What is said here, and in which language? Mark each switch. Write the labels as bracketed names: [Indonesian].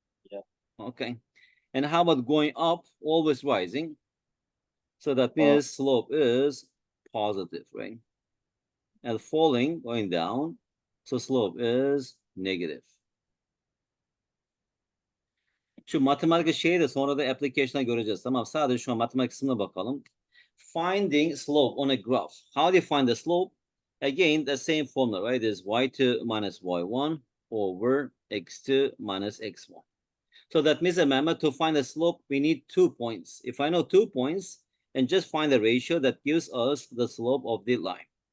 [English] Yeah. Okay. And how about going up, always rising? So that means slope is positive, right? And falling, going down, so slope is negative. [Turkish] Şu matematik şeyi de sonra da application'a göreceğiz. Tamam, sadece şu an matematik kısmına bakalım. [English] Finding slope on a graph. How do you find the slope? Again, the same formula, right? Is y2 minus y1 over x2 minus x1. So that means, remember, to find the slope, we need 2 points. If I know 2 points, and just find the ratio that gives us the slope of the line.